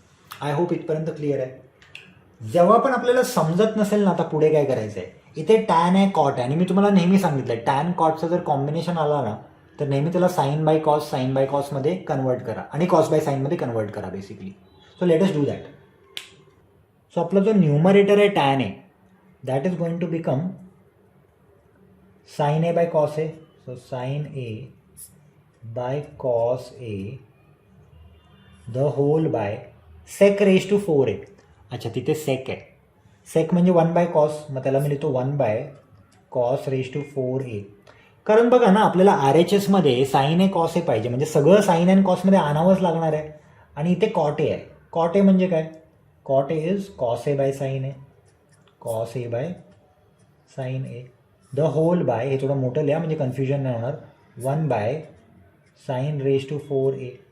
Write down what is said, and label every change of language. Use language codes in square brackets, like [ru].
[mr] I hope इथपर्यंत clear आहे. जेव्हा पण आपल्याला समजत नसेल ना आता पुढे काय करायचं आहे, इथे टॅन आहे कॉट आहे आणि मी तुम्हाला नेहमी सांगितलं आहे टॅन कॉटचं जर कॉम्बिनेशन आला ना तर नेहमी त्याला साईन बाय कॉसमध्ये कन्वर्ट करा आणि कॉस बाय साईनमध्ये कन्वर्ट करा basically. [en] So let us do that. So आपला जो numerator आहे tan A that is going to become sine A by cos A. So sine A by cos A the whole by sec raise to 4a. [mr] अच्छा, तिथे सेक आहे, सेक म्हणजे 1 by cos, मग त्याला मी लिहितो 1 by cos raise to 4a. कारण बघा ना आपल्याला आर एच एसमध्ये साईन ए कॉस ए पाहिजे, म्हणजे सगळं साईन अँड कॉसमध्ये आणावंच लागणार आहे. आणि इथे कॉट ए आहे. कॉट ए म्हणजे काय, [en] cot A is cos A by sine A, [mr] cos A by sine A the hole bye, हे थोडं मोठं लिहा म्हणजे कन्फ्युजन नाही होणार, 1 by sine raise to 4a.